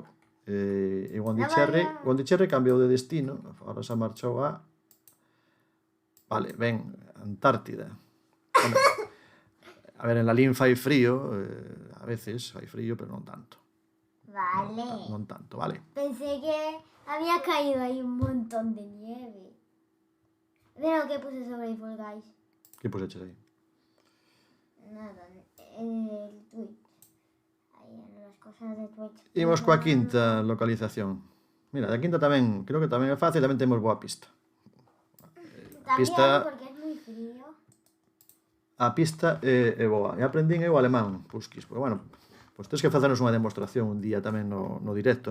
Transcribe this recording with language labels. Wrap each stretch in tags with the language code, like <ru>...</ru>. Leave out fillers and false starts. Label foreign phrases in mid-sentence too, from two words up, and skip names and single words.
<gl>E Pondicherry cambiou de destino. Ahora se marchou a... Vale, ben, Antártida. A ver, en Lalín fai frío,</gl> <es>a veces</es> <gl>fai frío, pero non tanto. Vale. Non tanto, vale.</gl> <es>Pensé que había caído ahí un montón de nieve. Mira lo que puse sobre el Fall Guys.</es> <gl>Que puseches aí?</gl> <es>Nada, en el Twitch. Ahí en las cosas de Twitch.</es> <gl>Imos coa quinta localización. Mira, da quinta tamén, creo que tamén é fácil, tamén temos boa pista.</gl> <es>También porque es muy frío.</es> <gl>A pista é boa. E aprendín eu alemán, Puskis. Porque, bueno, pois tens que facernos unha demostración un día tamén no directo.</gl>